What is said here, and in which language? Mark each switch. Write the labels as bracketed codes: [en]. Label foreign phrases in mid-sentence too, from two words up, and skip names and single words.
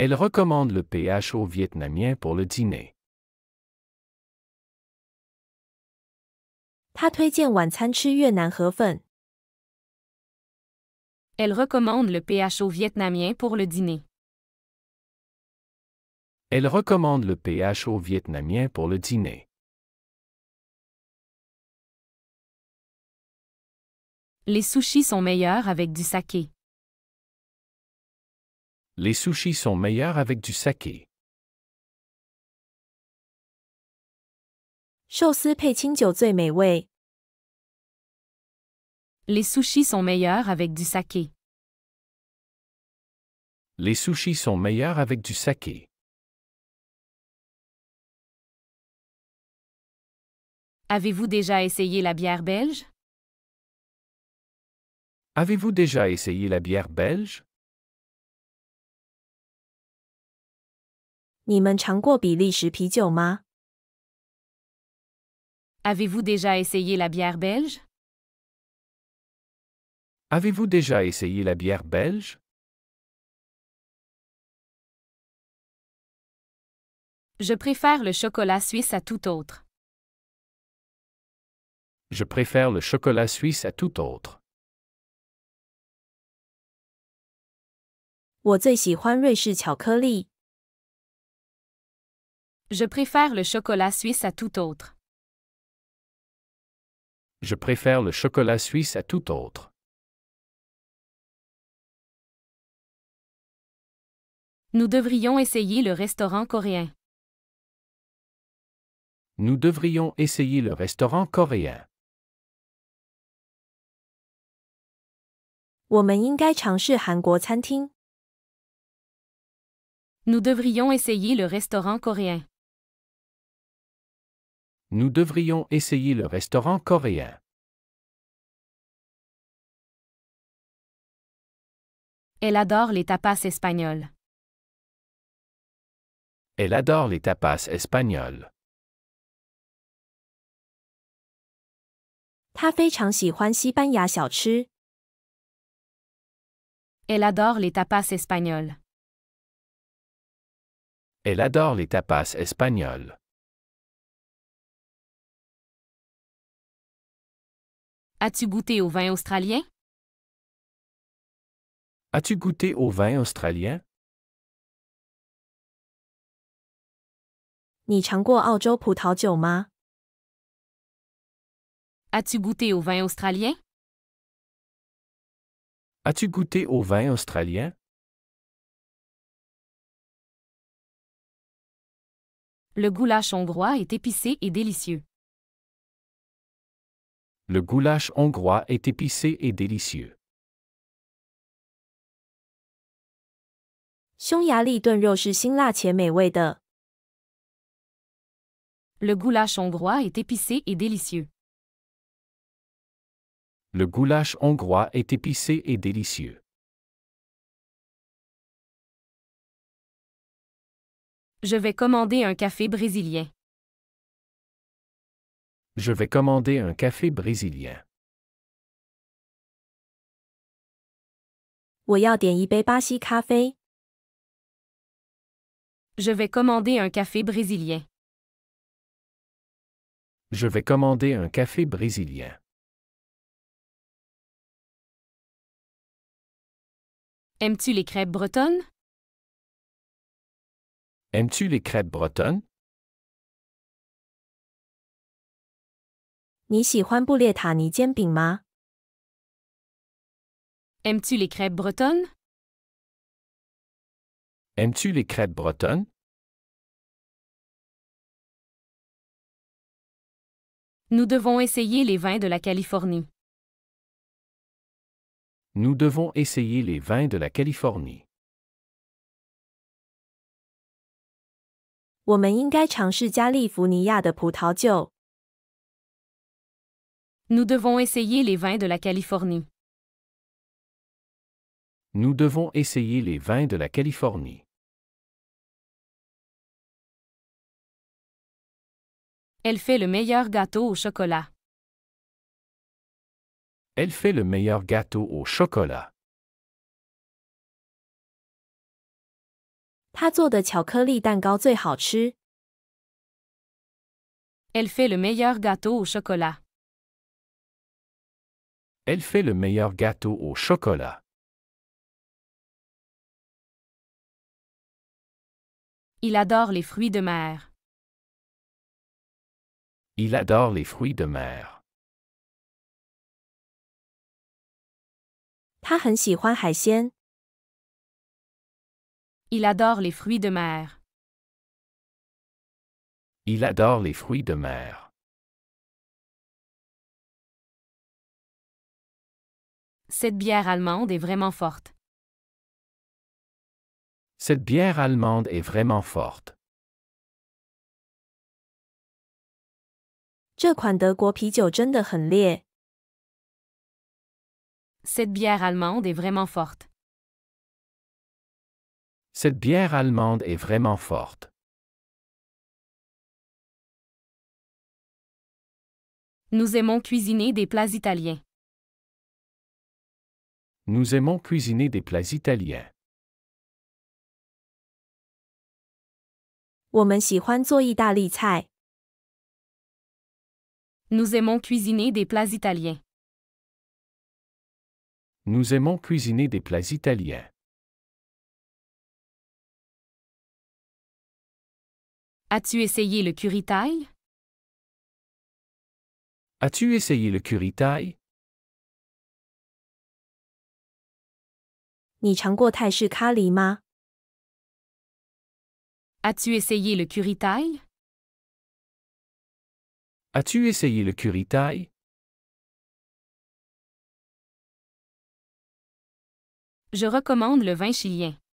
[fr] Elle recommande le pH au vietnamien pour le dîner. [zh] 他推荐晚餐吃越南河粉。 [fr] Elle recommande le PHO vietnamien pour le dîner. Elle recommande le pH au vietnamien pour le dîner. Les sushis sont meilleurs avec du saké. Les sushis sont meilleurs avec du saké. [zh] 寿司配清酒最美味。 [fr] Les sushis sont meilleurs avec du saké. Les sushis sont meilleurs avec du saké. Avez-vous déjà essayé la bière belge? Avez-vous déjà essayé la bière belge? [zh] 你们尝过比利时啤酒吗？ [fr] Avez-vous déjà essayé la bière belge? Avez-vous déjà essayé la bière belge? Je préfère le chocolat suisse à tout autre. Je préfère le chocolat suisse à tout autre. [zh] 我最喜欢瑞士巧克力。 [fr] Je préfère le chocolat suisse à tout autre. Je préfère le chocolat suisse à tout autre. Nous devrions essayer le restaurant coréen. Nous devrions essayer le restaurant coréen. [zh] 我们应该尝试韩国餐厅。 [fr] Nous devrions essayer le restaurant coréen. Nous devrions essayer le restaurant coréen. Elle adore les tapas espagnols. Elle adore les tapas espagnols. [zh] 他非常喜欢西班牙小吃。 [fr] Elle adore les tapas espagnols. Elle adore les tapas espagnols. As-tu goûté au vin australien? As-tu goûté au vin australien? [zh] 你尝过澳洲葡萄酒吗？ [fr] As-tu goûté au vin australien? As-tu goûté au vin australien? Le goulash hongrois est épicé et délicieux. Le goulash hongrois est épicé et délicieux. [zh] 匈牙利炖肉是辛辣且美味的。 [fr] Le goulash hongrois est épicé et délicieux. Le goulash hongrois est épicé et délicieux. Je vais commander un café brésilien. Je vais commander un café brésilien. [zh] 我要点一杯巴西咖啡。 [fr] Je vais commander un café brésilien. Je vais commander un café brésilien. Aimes-tu les crêpes bretonnes? Aimes-tu les crêpes bretonnes? [zh] 你喜欢布列塔尼煎饼吗？ [fr] Aimes-tu les crêpes bretonnes? Aimes-tu les crêpes bretonnes? Nous devons essayer les vins de la Californie. Nous devons essayer les vins de la Californie. [zh] 我们应该尝试加利福尼亚的葡萄酒。 [fr] Nous devons essayer les vins de la Californie. Nous devons essayer les vins de la Californie. Elle fait le meilleur gâteau au chocolat. Elle fait le meilleur gâteau au chocolat. [zh] 她做的巧克力蛋糕最好吃。 [fr] Elle fait le meilleur gâteau au chocolat. Elle fait le meilleur gâteau au chocolat. Il adore les fruits de mer. Il adore les fruits de mer. [zh] 她很喜欢海鲜。 [fr] Il adore les fruits de mer. Il adore les fruits de mer. Cette bière allemande est vraiment forte. Cette bière allemande est vraiment forte. [zh] 这款德国啤酒真的很烈。 [fr] Cette bière allemande est vraiment forte. Cette bière allemande est vraiment forte. Nous aimons cuisiner des plats italiens. Nous aimons cuisiner des plats italiens. [zh] 我们喜欢做意大利菜。 [fr] Nous aimons cuisiner des plats italiens. Nous aimons cuisiner des plats italiens. As-tu essayé le curry-taille? As-tu essayé le curry-taille? [zh] 你尝过泰式咖喱吗？ [fr] As-tu essayé le curry-taille? As-tu essayé le curry-taille? Je recommande le vin chilien.